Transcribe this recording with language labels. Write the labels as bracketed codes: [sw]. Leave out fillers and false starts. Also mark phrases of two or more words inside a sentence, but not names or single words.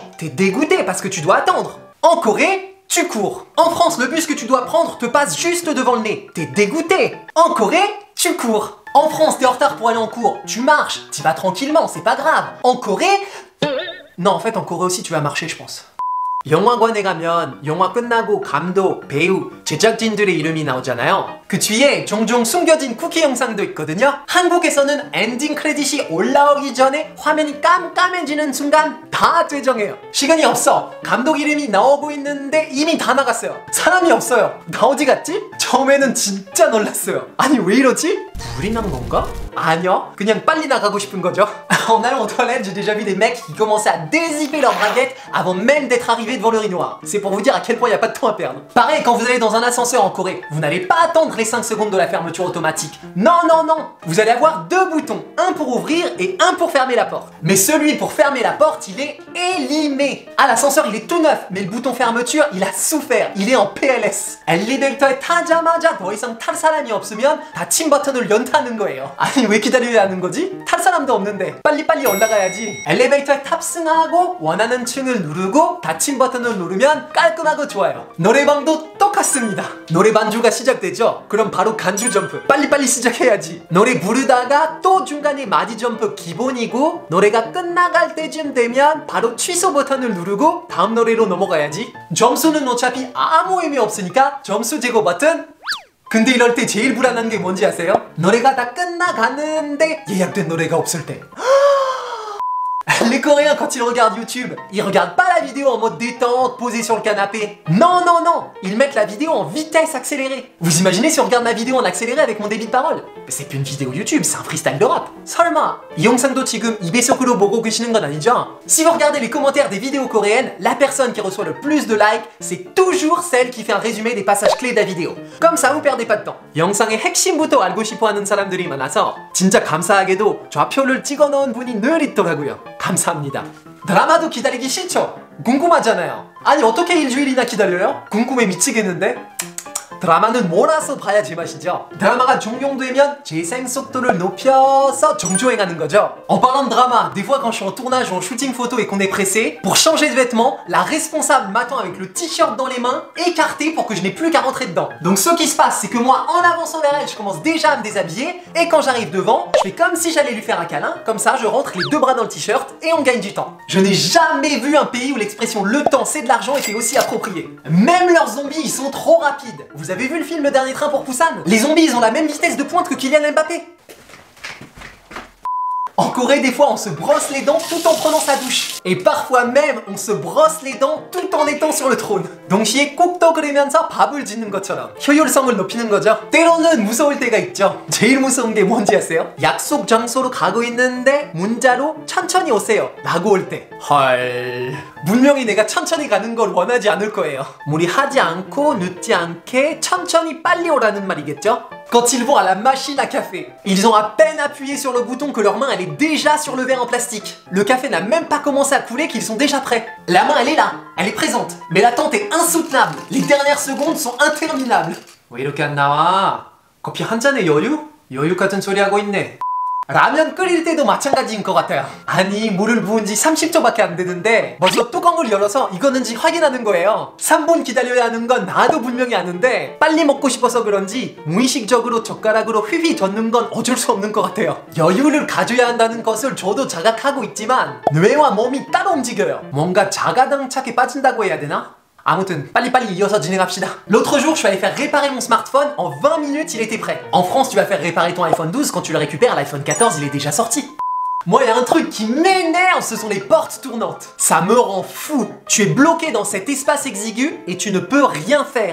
[fr] T'es dégoûté parce que tu dois attendre. En Corée, tu cours. En France, le bus que tu dois prendre te passe juste devant le nez. T'es dégoûté. En Corée, tu cours. En France, t'es en retard pour aller en cours. Tu marches. T'y vas tranquillement, c'est pas grave. En Corée... Non, en fait, en Corée aussi, tu vas marcher, je pense. [ko] 영화관에 가면 영화 끝나고 감독, 배우, 제작진들의 이름이 나오잖아요. 그 뒤에 종종 숨겨진 쿠키 영상도 있거든요. 한국에서는 엔딩 크레딧이 올라오기 전에 화면이 깜깜해지는 순간 다 되정해요. 시간이 없어. 감독 이름이 나오고 있는데 이미 다 나갔어요. 사람이 없어요. 나 어디 갔지? 처음에는 진짜 놀랐어요. 아니 왜 이러지? 불이 난 건가? 아니요, 그냥 빨리 나가고 싶은 거죠. [fr] En allant aux toilettes, j'ai déjà vu des mecs qui commençaient à dézipper leurs braguettes avant même d'être arrivés devant l'urinoir. C'est pour vous dire à quel point il n'y a pas de temps à perdre. Pareil, quand vous allez dans un ascenseur en Corée, vous n'allez pas attendre les 5 secondes de la fermeture automatique. Non, non, non. Vous allez avoir deux boutons, un pour ouvrir et un pour fermer la porte. Mais celui pour fermer la porte, il est élimé. Ah, l'ascenseur, il est tout neuf, mais le bouton fermeture, il a souffert. Il est en PLS. [ko] 엘리베이터에 타자마자 더 이상 탈 사람이 없으면 닫힌 버튼을 연타는 거예요. 아니, 왜 기다려야 하는 거지? 탈 사람도 없는데 빨리빨리 올라가야지. 엘리베이터에 탑승하고 원하는 층을 누르고 닫힌 버튼을 누르면 깔끔하고 좋아요. 노래방도 똑같습니다. 노래 반주가 시작되죠? 그럼 바로 간주 점프. 빨리빨리 시작해야지. 노래 부르다가 또 중간에 마디 점프 기본이고 노래가 끝나갈 때쯤 되면 바로 취소 버튼을 누르고 다음 노래로 넘어가야지. 점수는 어차피 아무 의미 없으니까 점수 제거 버튼 근데 이럴 때 제일 불안한 게 뭔지 아세요? 노래가 다 끝나가는데 예약된 노래가 없을 때. [fr] Les Coréens, quand ils regardent YouTube, ils regardent pas la vidéo en mode détente, posé sur le canapé. Non, non, non, ils mettent la vidéo en vitesse accélérée. Vous imaginez si on regarde ma vidéo en accéléré avec mon débit de parole? C'est plus une vidéo YouTube, c'est un freestyle de rap. [ko] 설마, 이 영상도 지금 2배속으로 보고 계시는 건 아니죠? [fr] Si vous regardez les commentaires des vidéos coréennes, la personne qui reçoit le plus de likes, c'est toujours celle qui fait un résumé des passages clés de la vidéo. Comme ça, vous perdez pas de temps. [ko] 영상의 핵심부터 알고 싶어하는 사람들이 많아서 진짜 감사하게도 좌표를 찍어 넣은 분이 늘 있더라고요. 감사합니다. 드라마도 기다리기 싫죠? 궁금하잖아요. 아니 어떻게 일주일이나 기다려요? 궁금해 미치겠는데? 드라마는 몰아서 봐야 제맛이죠. 드라마가 종용되면 재생 속도를 높여서 정주행하는 거죠. [fr] En parlant de drama, des fois quand je suis en tournage ou en shooting photo et qu'on est pressé, pour changer de vêtements, la responsable m'attend avec le t-shirt dans les mains, écarté pour que je n'ai plus qu'à rentrer dedans. Donc ce qui se passe, c'est que moi, en avançant vers elle, je commence déjà à me déshabiller, et quand j'arrive devant, je fais comme si j'allais lui faire un câlin, comme ça je rentre les deux bras dans le t-shirt, et on gagne du temps. Je n'ai jamais vu un pays où l'expression le temps c'est de l'argent était aussi appropriée. Même leurs zombies, ils sont trop rapides. Vous avez vu le film Le Dernier Train pour Busan? Les zombies, ils ont la même vitesse de pointe que Kylian Mbappé. En Corée, des fois, on se brosse les dents tout en prenant sa douche. Et parfois même, on se brosse les dents tout en étant sur le trône. [ko] 동시에 꾹 끓이면서 밥을 짓는 것처럼 효율성을 높이는 거죠. 때로는 무서울 때가 있죠. 제일 무서운 게 뭔지 아세요? 약속 장소로 가고 있는데 문자로 천천히 오세요 라고 올 때. 헐... 분명히 내가 천천히 가는 걸 원하지 않을 거예요. 무리하지 않고 늦지 않게 천천히 빨리 오라는 말이겠죠? [fr] Quand ils vont à la machine à café, ils ont à peine appuyé sur le bouton que leur main elle est déjà sur le verre en plastique. Le café n'a même pas commencé à couler qu'ils sont déjà prêts. La main elle est là, elle est présente, mais l'attente est insoutenable. Les dernières secondes sont interminables. [ko] 왜 이렇게 안 나와? 커피 한 잔에 여유? 여유 같은 소리 하고 있네. 라면 끓일 때도 마찬가지인 것 같아요. 아니 물을 부은 지 30초밖에 안 되는데 벌써 뚜껑을 열어서 익었는지 확인하는 거예요. 3분 기다려야 하는 건 나도 분명히 아는데 빨리 먹고 싶어서 그런지 무의식적으로 젓가락으로 휘휘 젓는 건 어쩔 수 없는 것 같아요. 여유를 가져야 한다는 것을 저도 자각하고 있지만 뇌와 몸이 따로 움직여요. 뭔가 자가당착에 빠진다고 해야 되나? 아무튼 빨리빨리 이어서 진행합시다. [fr] L'autre jour, je suis allé faire réparer mon smartphone. En 20 minutes, il était prêt. En France, tu vas faire réparer ton iPhone 12. Quand tu le récupères, l'iPhone 14, il est déjà sorti. Moi, il y a un truc qui m'énerve, ce sont les portes tournantes. Ça me rend fou. Tu es bloqué dans cet espace exigu et tu ne peux rien faire.